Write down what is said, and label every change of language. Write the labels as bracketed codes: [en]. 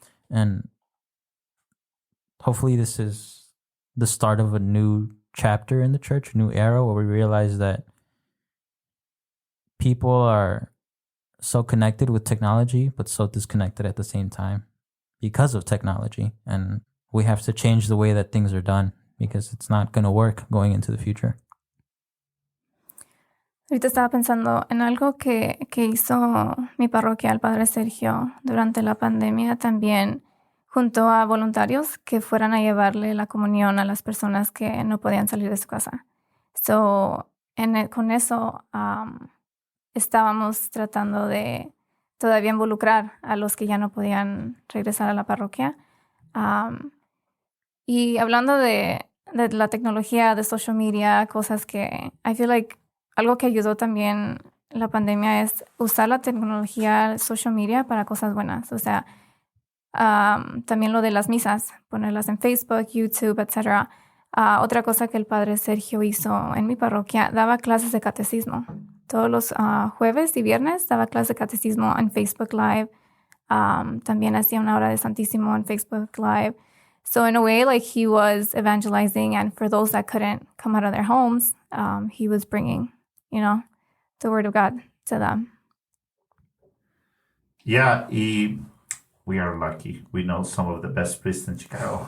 [en] And hopefully this is the start of a new chapter in the church, a new era, where we realize that people are so connected with technology, but so disconnected at the same time because of technology. And we have to change the way that things are done, because it's not going to work going into the future. [es] Ahorita estaba pensando en algo que hizo mi parroquia, el Padre Sergio, durante la pandemia. También juntó a voluntarios que fueran a llevarle la comunión a las personas que no podían salir de su casa. Con eso estábamos tratando de todavía involucrar a los que ya no podían regresar a la parroquia. Y hablando de la tecnología, de social media, cosas que [en] I feel like [es] algo que ayudó también la pandemia es usar la tecnología, social media, para cosas buenas. O sea, también lo de las misas, ponerlas en Facebook, YouTube, etc. Otra cosa que el Padre Sergio hizo en mi parroquia, daba clases de catecismo. Todos los jueves y viernes daba clases de catecismo en Facebook Live. También hacía una hora de Santísimo en Facebook Live. [en] So in a way, like, he was evangelizing, and for those that couldn't come out of their homes, he was bringing, the word of God to them. Yeah, we are lucky. We know some of the best priests in Chicago.